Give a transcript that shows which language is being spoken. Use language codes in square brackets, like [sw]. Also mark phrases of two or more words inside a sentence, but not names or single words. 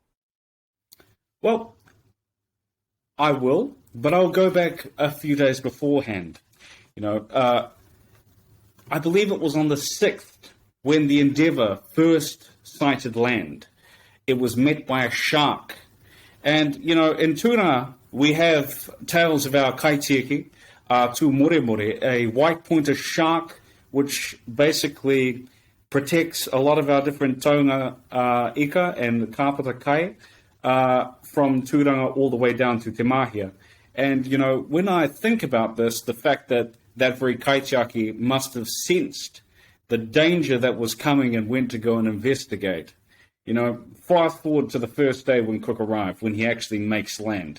[en] Well, I will, but I'll go back a few days beforehand. I believe it was on the 6th when the Endeavour first sighted land. It was met by a shark. And, in Tūna, we have tales of our kaitiaki, tū more, a white pointer shark, which basically protects a lot of our different [mi] taonga ika [en] and [mi] kāpata kai [en] from Tūranga all the way down to Te Mahia. And, when I think about this, the fact that that very kaitiaki must have sensed the danger that was coming and went to go and investigate. Fast forward to the first day when Cook arrived, when he actually makes land.